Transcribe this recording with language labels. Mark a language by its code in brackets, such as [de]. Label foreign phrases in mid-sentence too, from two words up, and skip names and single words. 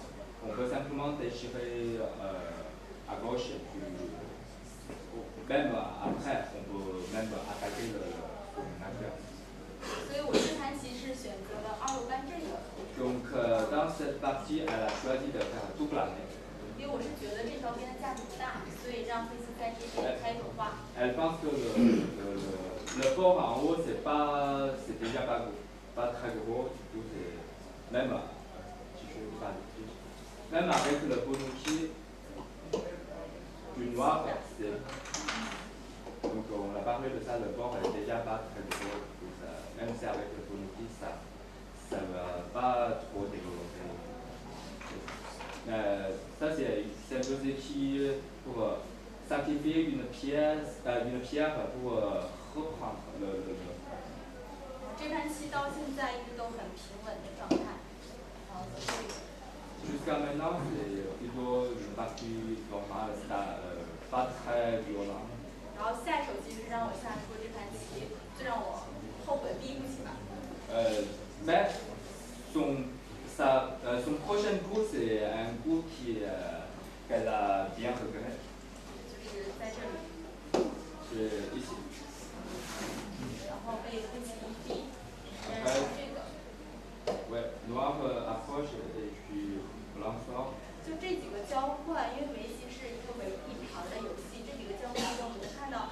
[fr] On peut simplement déchirer à gauche et puis même après on peut même attaquer son influence. [zh] 所以我这盘棋是选择了2路干这个。 [fr] Donc dans cette partie, elle a choisi de faire tout planer. [zh] 因为我是觉得这条边的价值不大，所以让黑色在这边开口花。 [fr] Elle pense que le fort en haut c'est déjà pas très gros, du coup c'est même même avec le bonuki du noir, donc on a parlé de ça, le fort est déjà pas très gros, même si avec le bonuki ça va pas trop développer. Ça c'est un jeu qui pour sacrifier une pierre pour reprendre le. [zh] 这盘棋到现在一直都很平稳的状态， [fr] Jusqu'à maintenant, c'est plutôt une partie normale, pas très violent. [zh] 然后下一手其实让我下出这盘棋，最让我后悔的第一步棋吧。 [fr] Mais son prochain coup, c'est un coup qu'elle a bien regretté. [zh] 就是在这里。 [fr] C'est ici. [zh] 然后被黑棋一逼，然后这个。 [fr] Ouais, noir approche et puis blanc sort. [zh] 就这几个交换，因为围棋是一个围一盘的游戏，这几个交换跟我们的看